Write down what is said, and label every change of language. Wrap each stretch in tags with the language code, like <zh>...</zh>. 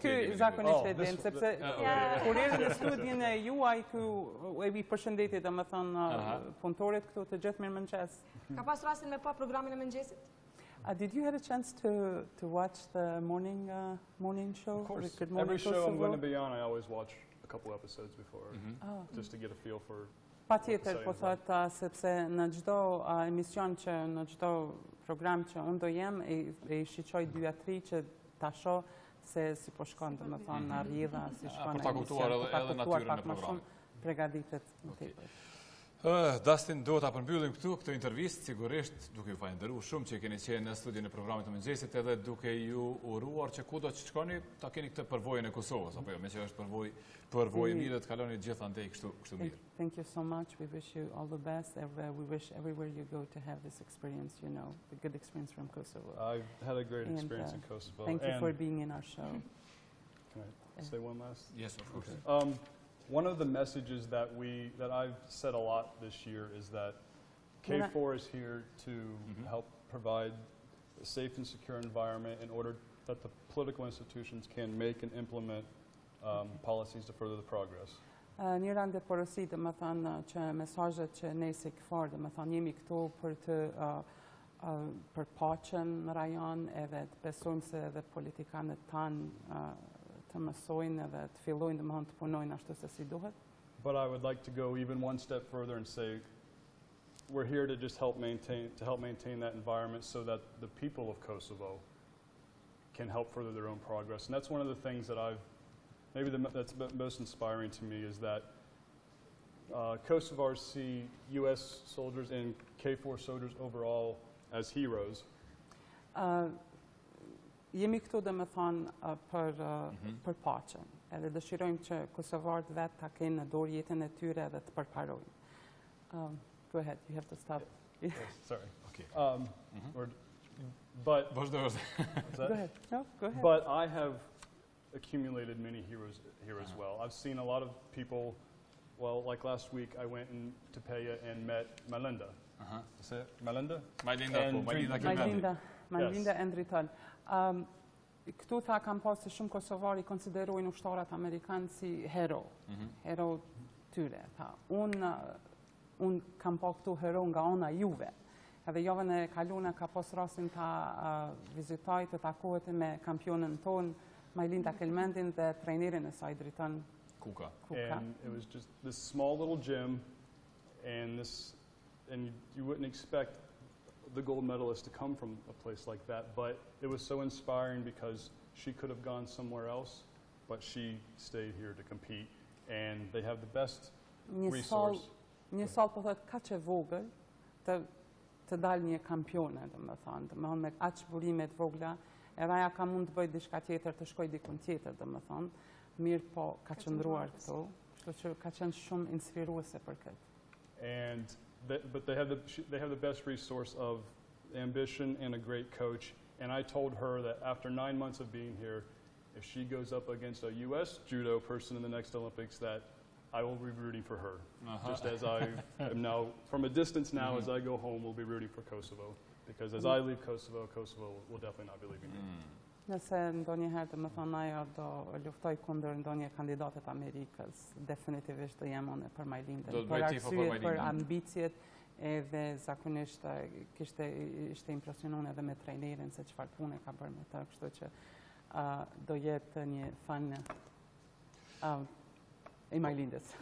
<sq>Ky zakonisht e din, sepse kur erdhi në studion e juaj ku e vi përshëndetje, domethënë punëtorët këtu të gjithë mirëmëngjes. Ka pas rastin me pa programin e mëngjesit?</sq> <en>Did you have a chance to watch the morning show? Of course. Good Morning Every show Kosovo? I'm going to be on, I always watch a couple episodes before, just to get a feel for</en> <sq>Patjetër, po thotë, sepse në çdo emision në çdo program që unë do jem, e shiqoj 2-3 që ta shoh se si po shkon, domethënë në rrjedha, si shkon për ta kuptuar edhe natyrën e programit. Përgatitet më tepër. Dustin, do ta përmbyllim këtë intervistë, sigurisht duke ju falendëruar shumë që keni qenë në studion e programit të mëngjesit, edhe duke ju uruar që kudo që shkoni ta keni këtë përvojën e Kosovës, apo jo, me që është përvojë mirë të kaloni gjithandej kështu mirë.</sq> <en>Thank you so much. We wish you all the best. We wish everywhere you go to have this experience, the good experience from Kosovo. I've had a great experience in Kosovo. Thank you for being in our show. Can I say one last? Yes, of course. One of the messages that I've said a lot this year is that K4 is here to help provide a safe and secure environment in order that the political institutions can make and implement policies to further the progress.</en> <sq>Njëra ndër porosi, domethënë që mesazhet që ne si K4, domethënë jemi këtu për paqen në rajon, edhe të besojmë se edhe politikanët tanë të mësojnë edhe të fillojnë domethënë të punojnë ashtu se si duhet.</sq> <en>But I would like to go even one step further and say we're here to just help maintain that environment so that the people of Kosovo can help further their own progress. And that's one of the things that that's most inspiring to me is that Kosovars see U.S. soldiers and K4 soldiers overall as heroes.</en> <sq>Jemi këtu domethënë për paqen. Edhe dëshirojmë që kosovarët vetë ta kenë në dorë jetën e tyre edhe të përparojnë.</sq> <en>Go ahead, you have to stop. Yes, sorry. Okay. But go ahead. No, go ahead. But I have accumulated many heroes here as well. I've seen a lot of people. Well, like last week, I went to Peja and met Melinda. Is it Melinda?</en> <sq>Melinda and Rital. Këtu tha kam pas se shumë kosovari konsiderojnë ushtarat amerikanë si hero tyre. Unë kam pa këtu hero nga ona juve. Edhe javën e kaluar ka pas rastin ta vizitoj të takohet me kampionën tonë, Melinda Kelmendin dhe trajnerin e saj Dritan Kuka.</sq> <en>And it was just this small little gym, and you wouldn't expect the gold medalist to come from a place like that, but it was so inspiring because she could have gone somewhere else, but she stayed here to compete, and they have the best resource.</en> <sq>Një sallë po thotë kaq e vogël të dalë një kampione, domethënë me aq burime të vogla, edhe aja ka mund të bëjë diçka tjetër, të shkojë diku tjetër, domethënë, mirë po ka qëndruar këtu, kështu që ka qenë shumë inspiruese për këtë.</sq> <en>But they have the best resource of ambition and a great coach. And I told her that after 9 months of being here, if she goes up against a U.S. judo person in the next Olympics, that I will be rooting for her. Just as I am now, from a distance now, as I go home, we'll be rooting for Kosovo. Because as I leave Kosovo, Kosovo will definitely not be leaving me.</en> <sq>Nëse ndonjëherë domethënë ajo do luftoj kundër ndonjë kandidatet Amerikës, definitivisht do jem unë për Majlindën. Për arsye për ambicjet edhe zakonisht ishte impresionuar edhe me trajnerin se çfarë pune ka bërë me të, kështu që do jetë një fan i Majlindës.</sq>